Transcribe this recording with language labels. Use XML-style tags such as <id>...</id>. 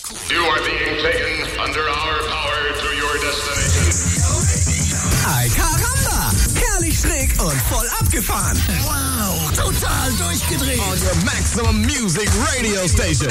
<en>You are being taken under our power to your destination.</en> <es>Ay, caramba!</es> <de>Herrlich schräg und voll abgefahren. Wow! Total durchgedreht.</de> <en>On your maximum music radio station.</en>